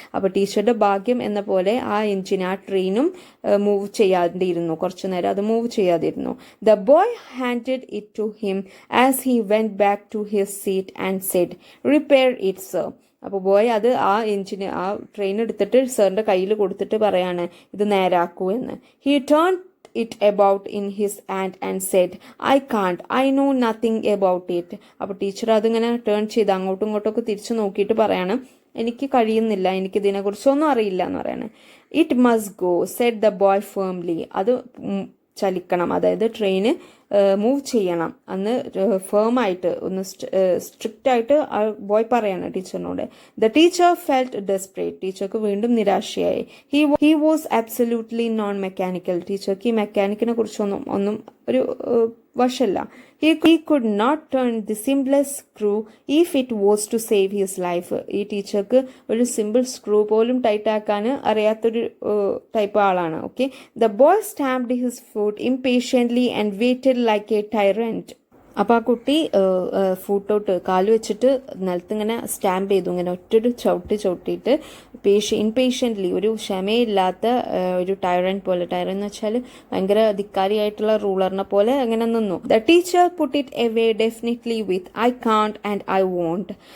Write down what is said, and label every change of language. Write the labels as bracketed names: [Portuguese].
[Malayalam] അപ്പോൾ ടീച്ചറുടെ ഭാഗ്യം എന്ന പോലെ ആ എൻജിൻ, ആ ട്രെയിനും മൂവ് ചെയ്യാതിരുന്നു, കുറച്ചു നേരം അത് move ചെയ്യാതിരുന്നു. [English] The boy handed it to him as he went back to his seat and said, repair it sir. [Malayalam] അപ്പോൾ ബോയ് അത് ആ ട്രെയിൻ എടുത്തിട്ട് സാറിൻ്റെ കയ്യിൽ കൊടുത്തിട്ട് പറയാണ് ഇത് നേരാക്കൂ എന്ന്. [English] He turn it about in his hand and said, I can't, I know nothing about it. [Malayalam] അപ്പോൾ ടീച്ചർ അതിങ്ങനെ ടേൺ ചെയ്ത് അങ്ങോട്ടും ഇങ്ങോട്ടൊക്കെ തിരിച്ചു നോക്കിയിട്ട് പറയാണ് എനിക്ക് കഴിയുന്നില്ല, എനിക്ക് ഇതിനെക്കുറിച്ചൊന്നും അറിയില്ല എന്ന് പറയാണ്. [English] It must go said the boy firmly. [Malayalam] അത് ചലിക്കണം, അതായത് ട്രെയിന് മൂവ് ചെയ്യണം അന്ന് ഫേമായിട്ട് ഒന്ന് സ്ട്രിക്റ്റ് ആയിട്ട് ആ ബോയ് പറയാണ് ടീച്ചറിനോട്. [English] The teacher felt desperate. [Malayalam] ടീച്ചർക്ക് വീണ്ടും നിരാശയായി. [English] He was absolutely non mechanical. [Malayalam] ടീച്ചർക്ക് ഈ മെക്കാനിക്കിനെ കുറിച്ചൊന്നും ഒരു വശല്ല. [English] He could not turn the simplest screw if it was to save his life. [Malayalam] ഈ ടീച്ചർക്ക് ഒരു സിമ്പിൾ സ്ക്രൂ പോലും ടൈറ്റ് ആക്കാൻ അറിയാത്തൊരു ടൈപ്പ് ആളാണ്. Okay. [English] The boy stamped his foot impatiently and waited like a tyrant. [Malayalam] അപ്പോൾ ആ കുട്ടി ഫൂട്ടോട്ട് കാല് വെച്ചിട്ട് നിലത്തിങ്ങനെ സ്റ്റാമ്പ് ചെയ്തു, ഇങ്ങനെ ഒറ്റൊരു ചവിട്ടിയിട്ട് ഇൻപേഷ്യൻ്റ്ലി, ഒരു ക്ഷമയില്ലാത്ത ഒരു ടൈറൻ പോലെ. ടൈറൻ എന്ന് വെച്ചാൽ ഭയങ്കര ധിക്കാരിയായിട്ടുള്ള റൂളറിനെ പോലെ അങ്ങനെ നിന്നു. [English] The teacher put it away definitely with I can't and I won't.